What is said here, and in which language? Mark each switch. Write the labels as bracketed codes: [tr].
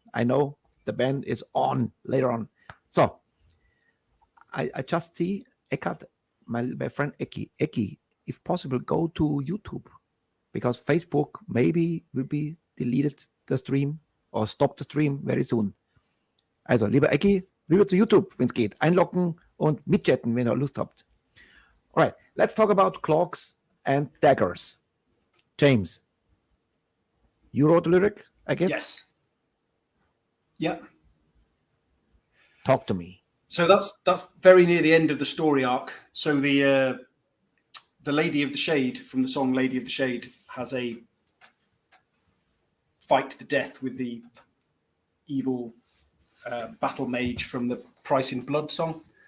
[en] I know the band is on later on. So I just see Eckhart, my friend Eki. Eki, if possible, go to YouTube because Facebook maybe will be deleted the stream or stop the stream very soon. [de] Also, lieber Eki, rüber zu YouTube, wenn es geht. Einloggen und mitchatten, wenn ihr Lust habt. [en] All right, let's talk about clocks and daggers. James, you wrote the lyric, I guess? Yes. Yeah. Talk to me. So that's very near the end of the story arc. So the Lady of the Shade from the song Lady of the Shade has a fight to the death with the evil battle mage from the Price in Blood song.